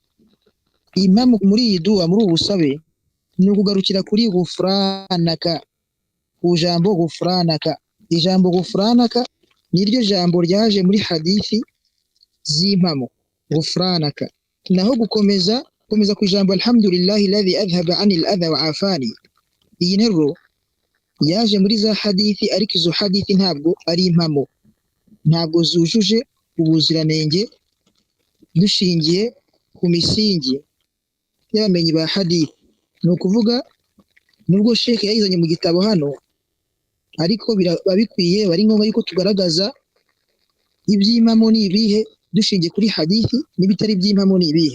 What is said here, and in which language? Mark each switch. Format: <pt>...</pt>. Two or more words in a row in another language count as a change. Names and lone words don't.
<rw>Impamo muri iyi dua, muri ubu busabe ni ukugarukira kuri ghufranaka, ku jambo ghufranaka. Ijambo ghufranaka niryo jambo ryaje muri hadithi z'impamo, ghufranaka. Naho gukomeza ku ijambo</rw> <ar>الحمد لله الذي أذهب عني الأذى وعافاني,</ar> <rw>iyi nteruro yaje muri za hadithi, ariko izo hadithi ntabwo ari impamo, ntabwo zujuje ubuziranenge dushingiye ku misingi y'abamenyi ba hadithi. Ni ukuvuga nubwo Sheikh yayizanye mu gitabo hano, ariko biba bikwiye, bari ngombwa yuko tugaragaza iby'impamo ni ibihe dushingiye kuri hadithi, n'ibitari iby'impamo ni ibihe.</rw>